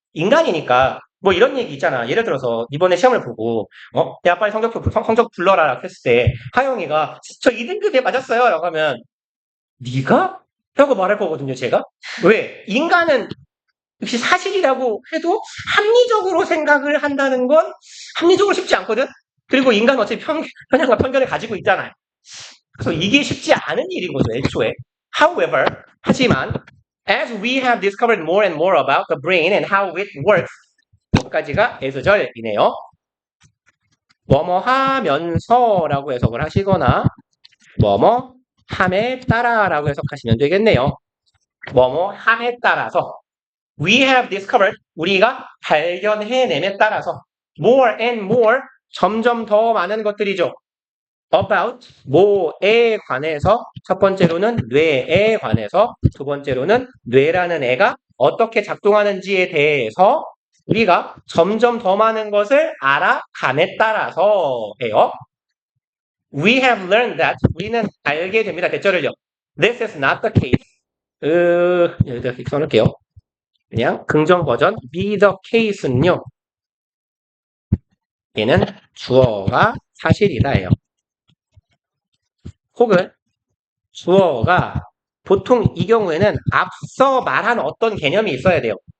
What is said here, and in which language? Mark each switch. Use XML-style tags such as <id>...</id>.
<ko>인간이니까 뭐 이런 얘기 있잖아. 예를 들어서 이번에 시험을 보고 야 빨리 성적 불러라 했을 때 하영이가 저 2등급에 맞았어요 라고 하면 네가? 라고 말할 거거든요, 제가. 왜? 인간은 역시 사실이라고 해도 합리적으로 생각을 한다는 건 합리적으로 쉽지 않거든? 그리고 인간은 어차피 편향과 편견을 가지고 있잖아요. 그래서 이게 쉽지 않은 일인 거죠, 애초에.</ko> <en>However,</en> <ko>하지만,</ko> <en>as we have discovered more and more about the brain and how it works,</en> <ko>여기까지가 S절이네요. 뭐뭐 하면서라고 해석을 하시거나, 뭐뭐 함에 따라라고 해석하시면 되겠네요. 뭐뭐 함에 따라서</ko> <en>we have discovered</en> <ko>우리가 발견해냄에 따라서</ko> <en>more and more</en> <ko>점점 더 많은 것들이죠. about 뭐에 관해서 첫 번째로는 뇌에 관해서 두 번째로는 뇌라는 애가 어떻게 작동하는지에 대해서 우리가 점점 더 많은 것을 알아감에 따라서예요.</ko> <en>We have learned that</en> <ko>우리는 알게 됩니다. 대절을요.</ko> <en>This is not the case.</en> <ko>여기다 이렇게 써놓을게요. 그냥 긍정 버전</ko> <en>be the case</en> <ko>는요. 얘는 주어가 사실이다예요. 혹은 주어가 보통 이 경우에는 앞서 말한 어떤 개념이 있어야 돼요.</ko>